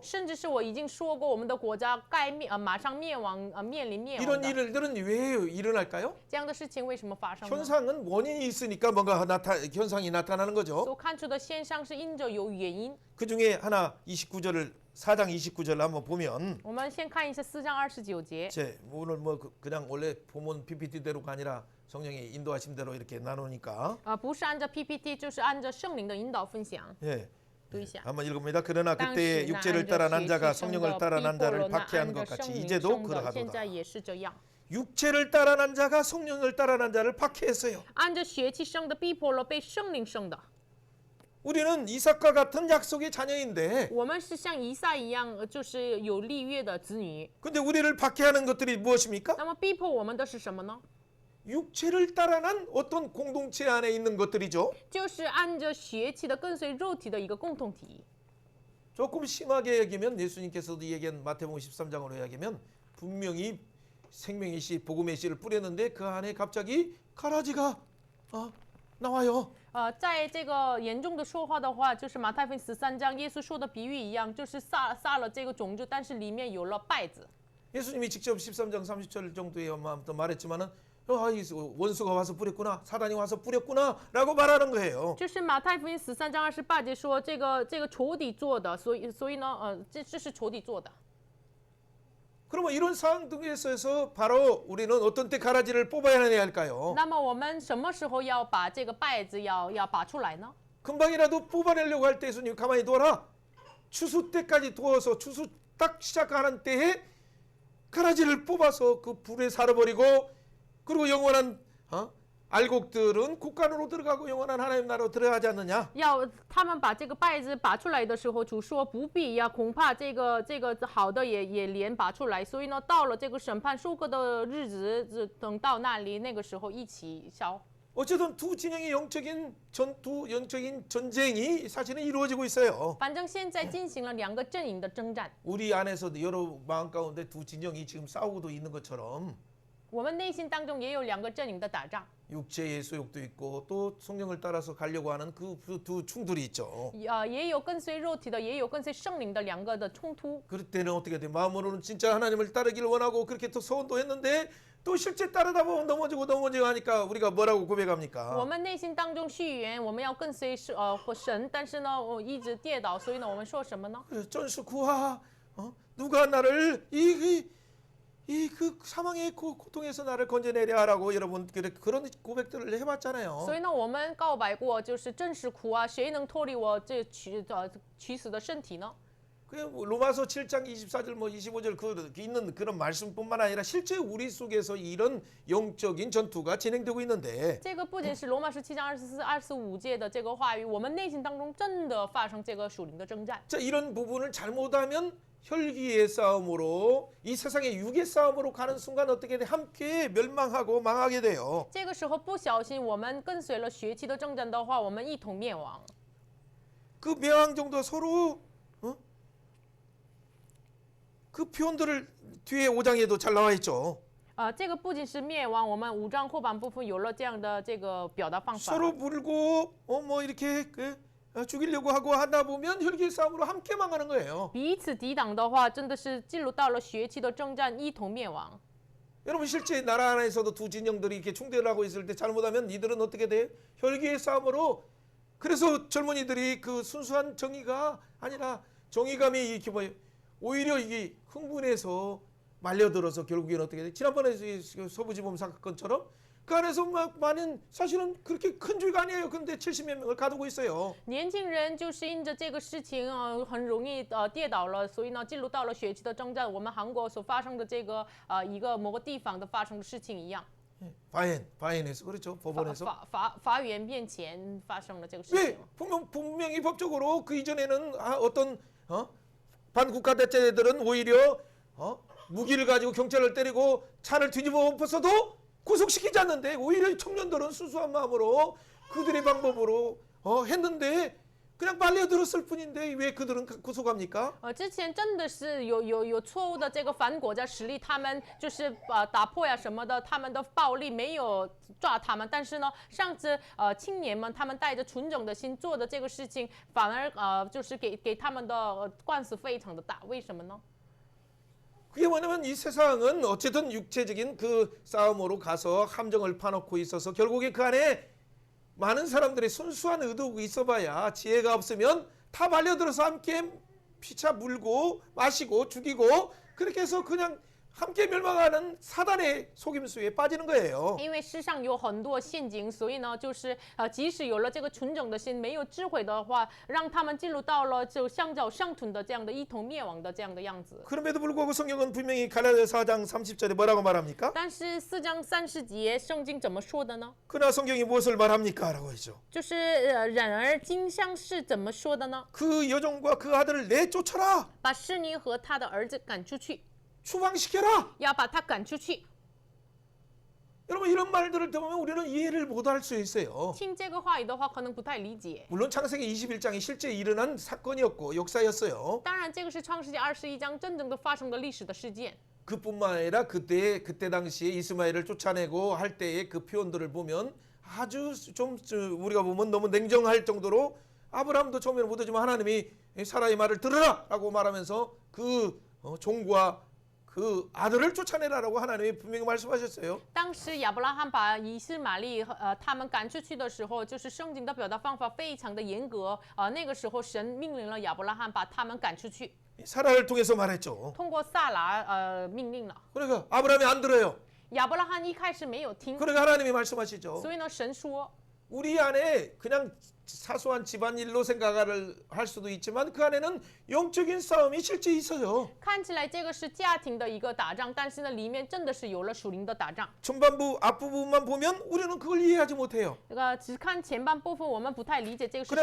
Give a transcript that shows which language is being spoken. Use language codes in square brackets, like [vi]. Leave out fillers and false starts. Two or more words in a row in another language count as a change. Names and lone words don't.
[zh] 甚至是我已经说过，我们的国家马上灭亡，面临灭亡 [ko] 이런 [zh] 的。 [ko] 일들은 왜 일어날까요? [zh] 这样的事情为什么发生呢？ [ko] 현상은 원인이 있으니까 뭔가 현상이 나타나는 거죠. [zh] 所看出的现象是因着有原因。 [ko] 그 중에 하나 29절을 4장 29절 한번 보면 [zh] 我们先看一下4章29节。 [ko] 오늘 뭐 그냥 원래 본문 PPT대로가 아니라 성령의 인도하심대로 이렇게 나누니까 [zh] 不是按照 PPT， 就是按照圣灵的引导分享。 [ko] 예. [zh] 读一下。 [ko] 한번 읽어봅니다. 그러나 [zh] 当 [ko] 그때 [zh] 时那 [ko] 육체를 [zh] 按着 [ko] 따라 난 [zh] 血 [ko] 자가 [zh] 气生 [ko] 성령을 [zh] 的 [ko] 따라 [zh] 逼 [ko] 난 [zh] 迫 [ko] 자를 [zh] 了那 [ko] 박해하는 [zh] 按着 [ko] 것 같이 [zh] 圣灵 [ko] 이제도 [zh] 生的，现 [ko] 그러하도다. [zh] 在也是这样。 [ko] 육체를 따라 난 자가 성령을 따라 난 자를 박해했어요. [zh] 按着血气生的逼迫了被圣灵生的。 [ko] 우리는 이삭과 같은 약속의 자녀인데 [zh] 我们是像以撒一样，就是有立约的子女。 [ko] 근데 우리를 박해하는 것들이 무엇입니까? [zh] 那么逼迫我们的是什么呢？ [ko] 육체를 따라 난 어떤 공동체 안에 있는 것들이죠. [zh] 就是按着血气的跟随肉体的一个共同体。 [ko] 조금 심하게 얘기하면 예수님께서도 얘기한 마태복음 13장으로 이야기하면 분명히 생명의 씨, 복음의 씨를 뿌렸는데 그 안에 갑자기 가라지가 나와요. [zh] 在这个严重的说话的话，就是马太福音13章耶稣说的比喻一样，就是撒了这个种子，但是里面有了稗子。 [ko] 예수님이 직접 13장 30절 정도에 말했지만은 원수가 와서 뿌렸구나, 사단이 와서 뿌렸구나라고 말하는 거예요. [zh] 就是马太福音13章28节说这个仇敌做的，所以呢，这是仇敌做的。 [ko] 그러면 이런 상황 등에서 바로 우리는 어떤 때 가라지를 뽑아야 할까요? [zh] 那么我们什么时候要把这个稗子要拔出来呢？ [ko] 금방이라도 뽑아내려고 할 때 예수님 가만히 둬라. 추수 때까지 두어서 추수 딱 시작하는 때에 가라지를 뽑아서 그 불에 살아버리고 그리고 영원한 알곡들은 국간으로 들어가고 영원한 하나님 나라로 들어가지 않느냐? [zh] 要他们把这个稗子拔出来的时候，主说不必呀，恐怕这个好的也连拔出来，所以呢，到了这个审判收割的日子，等到那里，那个时候一起烧。 [ko] 어쨌든 두 진영의 영적인 전쟁이 사실은 이루어지고 있어요. [zh] 反正现在进行了2个阵营的征战， [ko] 우리 안에서도 여러 마음 가운데 두 진영이 지금 싸우고도 있는 것처럼 [zh] 我们内心当中也有2个阵营的打仗， [ko] 육체의 소욕도 있고 또 성령을 따라서 가려고 하는 그 두 충돌이 있죠. [zh] 也有跟随肉体的，也有跟随圣灵的2个的冲突。 [ko] 그럴 때는 어떻게 돼? 마음으로는 진짜 하나님을 따르기를 원하고 그렇게 또 소원도 했는데 또 실제 따르다 보면 넘어지고 하니까 우리가 뭐라고 [zh] 我 [ko] 고백합니까? [zh] 们内心当中许愿，我们要跟随神，但是呢，我一直跌倒，所以呢，我们说什么呢？ [ko] 전수 구하 누가 나를 그 사망의 고통에서 나를 건져내려 하라고 여러분 그런 고백들을 해봤잖아요. [zh] 所以呢，我们告白过，就是真是苦啊，谁能脱离我这取死的身体呢？ [ko] 그 로마서 7장 24절 뭐 25절 그 있는 그런 말씀뿐만 아니라 실제 우리 속에서 이런 영적인 전투가 진행되고 있는데 [zh] 这个不仅是罗马17章24、25节的这个话语，我们内心当中真的发生这个属灵的征战。 [ko] 자 이런 부분을 잘못하면 혈기의 싸움으로 이 세상의 육의 싸움으로 가는 순간 어떻게 돼? 함께 멸망하고 망하게 돼요. [zh] 这个时候不小心，我们跟随了血气的征战的话，我们一同灭亡。 [ko] 그 멸망 정도 서로 그 표현들을 뒤에 5장에도 잘 나와 있죠. [zh] 这个不仅是灭亡，我们5章后半部分有了这样的这个表达方法。 [ko] 서로 물고 뭐 이렇게 죽이려고 하고 하다 보면 혈기의 싸움으로 함께 망하는 거예요. [zh] 彼此抵挡的话，真的是进入到了血气的征战，一同灭亡。 [ko] 여러분 실제 나라 안에서도 두 진영들이 이렇게 충돌을 하고 있을 때 잘못하면 이들은 어떻게 돼? 혈기의 싸움으로 그래서 젊은이들이 그 순수한 정의가 아니라 정의감이 이렇게 뭐 오히려 이게 흥분해서 말려들어서 결국에는 어떻게 돼? 지난번에 서부지법 사건처럼 그 안에서 많은 사실은 그렇게 큰 죄가 아니에요. 근데 70몇 명을 가두고 있어요. [zh] 年轻人就是因着这个事情很容易跌倒了，所以呢进入到了血气的征战。我们韩国所发生的这个一个某个地方的发生的事情一样。 [ko] 바엔에서 그렇죠. 법원에서. [zh] 法院面前发生了这个事 [ko] 왜 [zh] 情。 [ko] 분명히 분명히 법적으로 그 이전에는 어떤 반국가 대체들은 오히려 무기를 가지고 경찰을 때리고 차를 뒤집어 엎어서도 구속시키지 않는데 오히려 청년들은 순수한 마음으로 그들의 방법으로 했는데 그냥 빨려들었을 뿐인데 왜 그들은 구속합니까? [zh] 之前真的是有错误的这个反国家实力，他们就是打破呀什么的，他们的暴力没有抓他们，但是呢，上次青年们他们带着纯种的心做的这个事情，反而就是给他们的官司非常的大，为什么呢？ [ko] 그게 뭐냐면 이 세상은 어쨌든 육체적인 그 싸움으로 가서 함정을 파놓고 있어서 결국에 그 안에 많은 사람들의 순수한 의도가 있어봐야 지혜가 없으면 다 말려들어서 함께 피차 물고 마시고 죽이고 그렇게 해서 그냥 함께 멸망하는 사단의 속임수에 빠지는 거예요. [zh] 因为世上有很多陷阱，所以呢，就是即使有了这个纯种的心，没有智慧的话，让他们进入到了就相较相吞的这样的一同灭亡的这样的样子。 [ko] 그럼에도 불구하고 성경은 분명히 갈라디아 4장 30절에 뭐라고 말합니까? [zh] 但是4章30节圣经怎么说的呢？ [ko] 그러나 성경이 무엇을 말합니까? 라고 하죠. [zh] 就是然而经上是怎么说的呢？ [ko] 그 여종과 그 아들을 내쫓아라. [zh] 把示尼和他的儿子赶出去， [ko] 추방시켜라. [zh] 要把他赶出去。 [ko] 여러분 이런 말들을 들으면 우리는 이해를 못할 수 있어요. [zh] 听这个话语的话，可能不太理解。 [ko] 물론 창세기 21장이 실제 일어난 사건이었고 역사였어요. [zh] 当然，这个是创世纪21章真正的发生的历史的事件。 [ko] 그뿐만 아니라 그때 당시에 이스마엘을 쫓아내고 할 때의 그 표현들을 보면 아주 좀 우리가 보면 너무 냉정할 정도로 아브라함도 처음에는 못하지만 하나님이 사라의 말을 들으라라고 말하면서 그 종과 그 아들을 쫓아내라라고 하나님이 분명히 말씀하셨어요. [zh] 当时亚伯拉罕把以斯玛利他们赶出去的时候，就是圣经的表达方法非常的严格。那个时候神命令了亚伯拉罕把他们赶出去， [ko] 사라를 통해서 말했죠. [zh] 通过撒拉命令了。 [ko] 그러니까 아브라함이 안 들어요. [zh] 亚伯拉罕一开始没有听， [ko] 그러니까 하나님이 말씀하시죠. [zh] 所以呢，神说 [ko] 우리 안에 그냥 사소한 집안일로 생각을 할 수도 있지만 그 안에는 영적인 싸움이 실제 있어요. [zh] 看起来这个是家庭的一个打仗，但是呢，里面真的是有了属灵的打仗。 [ko] 전반부 앞부분만 보면 우리는 그걸 이해하지 못해요. [zh] 这个只看前半部分，我们不太理解这个是